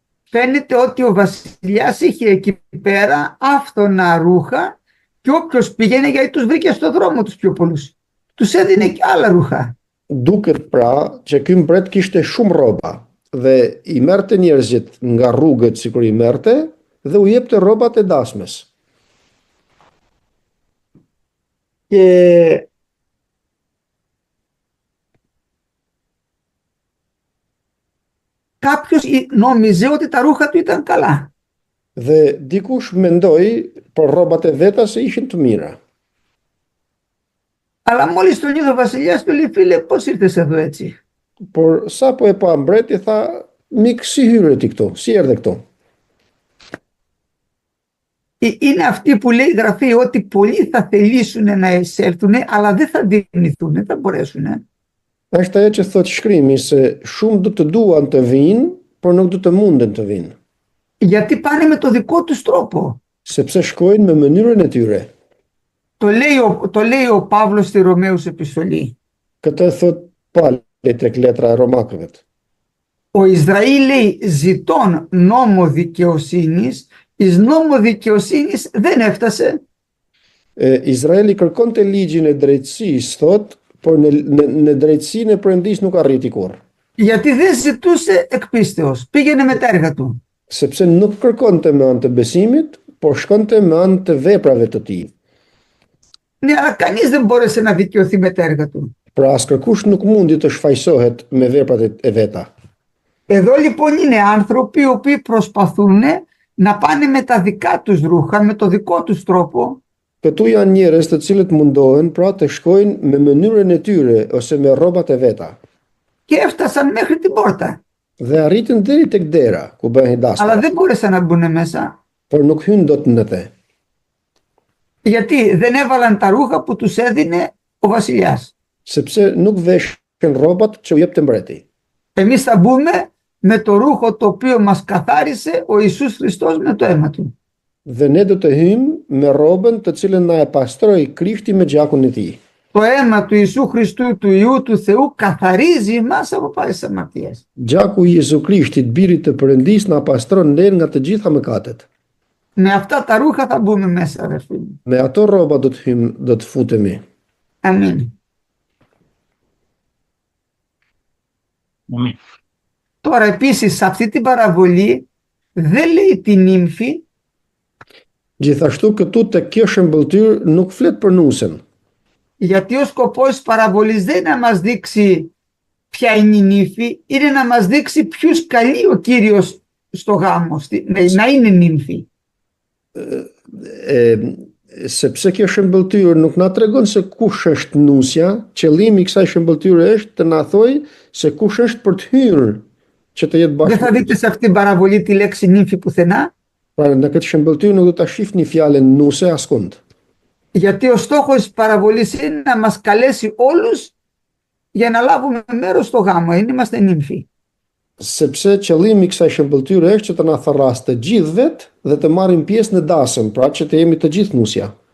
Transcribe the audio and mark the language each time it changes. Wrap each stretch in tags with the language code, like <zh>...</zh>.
<el>Φαίνεται ότι ο βασιλιάς είχε εκεί πέρα άφθονα ρούχα και όποιος πήγαινε, γιατί τους βρήκε στο δρόμο τους πιο πολλούς, τους έδινε και άλλα ρούχα.</el> <sq>Duket pra që ky mbret kishte shumë rroba dhe i merrte njerëzit nga rrugët sikur i merrte dhe u jepte rrobat e dasmes.</sq> <el>Και κάποιος νόμιζε ότι τα ρούχα του ήταν καλά.</el> <sq>Dhe dikush mendoi për rrobat e veta se ishin të mira.</sq> <el>Αλλά μόλις τον είδε ο βασιλιάς του λέει, φίλε, πώς ήρθες εδώ έτσι?</el> <sq>Por sapo e pa mbreti tha, mik si hyre ti këtu, si erdhe këtu?</sq> <el>Είναι αυτοί που λέει η Γραφή ότι πολλοί θα θελήσουν να εισέλθουν, αλλά δεν θα δυνηθούν, δεν θα μπορέσουν.</el> <sq>Është ajo që thot shkrimi se shumë do të duan të vinë, por nuk do të munden të vinë.</sq> <el>Γιατί πάνε με το δικό τους τρόπο.</el> <sq>Sepse shkojnë me mënyrën e tyre.</sq> <el>Το λέει ο Παύλος στη Ρωμαίους επιστολή.</el> <sq>Këtë thot Pali tek letra e Romakëve.</sq> <el>Ο Ισραήλ λέει ζητών νόμο δικαιοσύνης, εις νόμο δικαιοσύνης δεν έφτασε.</el> <sq>Izraeli kërkonte ligjin e drejtësisë, thot, por në drejtësinë e Perëndisë nuk arriti kurrë.</sq> <el>Γιατί δεν ζητούσε εκ πίστεως, πήγαινε με τα έργα του.</el> <sq>Sepse nuk kërkonte me anë të besimit, por shkonte me anë të veprave të tij.</sq> <el>Ναι, αλλά κανείς δεν μπόρεσε να δικαιωθεί με τα έργα του.</el> <sq>Pra askërkush nuk mundi të shfaqsohet me veprat e veta.</sq> <el>Εδώ λοιπόν είναι άνθρωποι οι οποίοι προσπαθούν να πάνε με τα δικά τους ρούχα, με το δικό τους τρόπο.</el> <sq>Këtu janë njerëz të cilët mundohen pra të shkojnë me mënyrën e tyre ose me rrobat e veta.</sq> <el>Και έφτασαν μέχρι την πόρτα.</el> <sq>Dhe arritën deri tek dera ku bëhen dasma.</sq> <el>Αλλά δεν μπόρεσαν να μπουν μέσα.</el> <sq>Por nuk hyn dot në të.</sq> <el>Γιατί δεν έβαλαν τα ρούχα που τους έδινε ο βασιλιάς.</el> <sq>Sepse nuk veshën rrobat që u jepte mbreti.</sq> <el>Εμείς θα μπούμε με το ρούχο το οποίο μας καθάρισε ο Ιησούς Χριστός με το αίμα του.</el> <sq>Dhe ne do të hymë me rrobën të cilën na e pastroi Krishti me gjakun e tij.</sq> <el>Το αίμα του Ιησού Χριστού, του Υιού του Θεού, καθαρίζει εμάς από πάσης αμαρτίας.</el> <sq>Gjaku i Jezu Krishtit, birit të Perëndisë, na pastron ne nga të gjitha mëkatet.</sq> <el>Με αυτά τα ρούχα θα μπούμε μέσα, αδερφοί μου.</el> <sq>Me ato rroba do të futemi.</sq> <el>Αμήν.</el> <sq>Amin.</sq> <el>Τώρα επίσης σε αυτή την παραβολή δεν λέει την νύμφη,</el> <sq>Gjithashtu këtu te kjo shëmbëltyr nuk flet për nusën,</sq> <el>γιατί ο σκοπός της παραβολής δεν είναι να μας δείξει ποια είναι η νύμφη, είναι να μας δείξει ποιους καλεί ο Κύριος στο γάμο, να είναι νύμφη.</el> <sq>sepse kjo shëmbëltyr nuk na tregon se kush është nusja, qëllimi i kësaj shëmbëltyre është të na thojë se kush është për të hyrë që të jetë</sq> <el>Δεν θα</el> <sq>bashkë.</sq> <el>δείτε σε αυτή την παραβολή τη λέξη νύμφη πουθενά,</el> <sq>Pra në këtë shëmbëltyr nuk do ta shihni fjalën nuse askund.</sq> <el>γιατί ο στόχος της παραβολής είναι να μας καλέσει όλους για να λάβουμε μέρος στο γάμο, είμαστε νύμφοι.</el> <sq>Sepse qëllimi i kësaj shëmbëltyre është që të na tharras të gjithë vet dhe të marrim pjesë në dasëm, pra që të jemi të gjithë nusja.</sq>